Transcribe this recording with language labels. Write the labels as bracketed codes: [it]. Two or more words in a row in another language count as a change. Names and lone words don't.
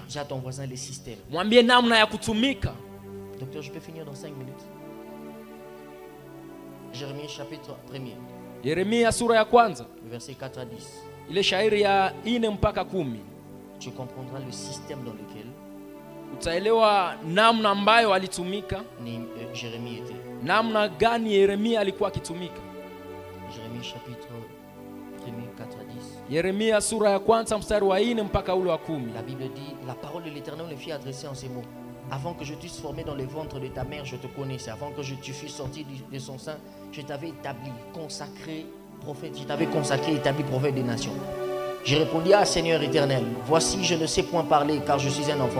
[fr] Dis à ton voisin les systèmes. [sw] Mwambie namna ya kutumika. [fr] Docteur, je peux finir dans 5 minutes. Jérémie chapitre 1er. [sw] Yeremia sura ya kwanza. [fr] Verset 4 à 10. [sw] Ile shairi ya 4 mpaka 10. [fr] Tu comprendras le système dans lequel [sw] utaelewa namna ambayo alitumika. [fr] Jérémie était. [sw] Namna gani Yeremia alikuwa akitumika. [fr] Jérémie chapitre 1er 4 à 10. [sw] Yeremia sura ya kwanza mstari wa 4 mpaka ule wa 10. [fr] La Bible dit, la parole de l'Éternel me fit adresser en ces mots. Avant que je t'eusse formé dans le ventre de ta mère, je te connaissais. Avant que tu fusses sorti de son sein, je t'avais établi, consacré, prophète. Je t'avais consacré, établi prophète des nations. Je répondis à Seigneur éternel, voici je ne sais point parler car je suis un enfant.